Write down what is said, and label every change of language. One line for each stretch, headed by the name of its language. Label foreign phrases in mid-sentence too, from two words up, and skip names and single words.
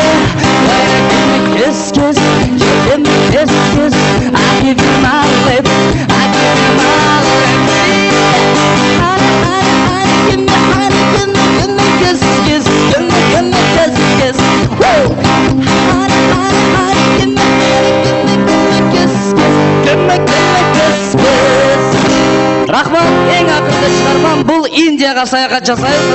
English: When you give me kiss, kiss, you give me kiss, kiss, I give you my lips, I give you my lips. Honey, honey, give me honey, give me kiss, kiss, give me kiss, kiss. Woo! Honey, honey, honey, give me kiss, kiss, give me kiss, kiss.
Kazakh: Рахмат, ең ақырды шығармам бұл Индияға саяхат жасайық.